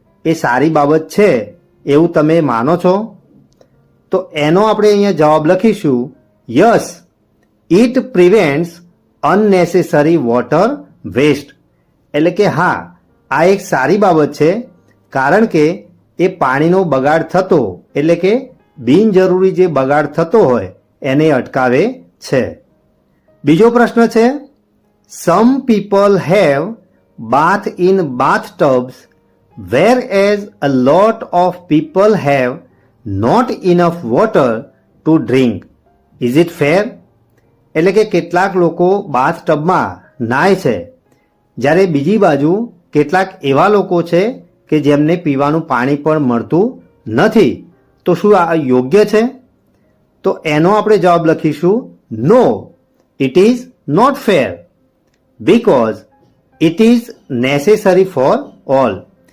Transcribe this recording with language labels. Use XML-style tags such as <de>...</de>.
<gu>એ સારી બાબત છે એવું તમે માનો છો? તો એનો આપણે અહીંયા જવાબ લખીશું</gu> <en>Yes, it prevents unnecessary water waste.</en> <gu>એટલે કે હા, આ એક સારી બાબત છે કારણ કે એ પાણીનો બગાડ થતો એટલે કે બિનજરૂરી જે બગાડ થતો હોય એને અટકાવે છે. બીજો પ્રશ્ન છે,</gu> <en>Some people have bath in bathtubs whereas a lot of people have not enough water to drink. Is it fair?</en> <gu>એટલે કે કેટલાક લોકો બાથ ટબમાં નાય છે જ્યારે બીજી બાજુ કેટલાક એવા લોકો છે કે જેમને પીવાનું પાણી પણ મળતું નથી. તો શું આ યોગ્ય છે? તો એનો આપણે જવાબ લખીશું</gu> <en>No, it is not fair because it is necessary for all.</en>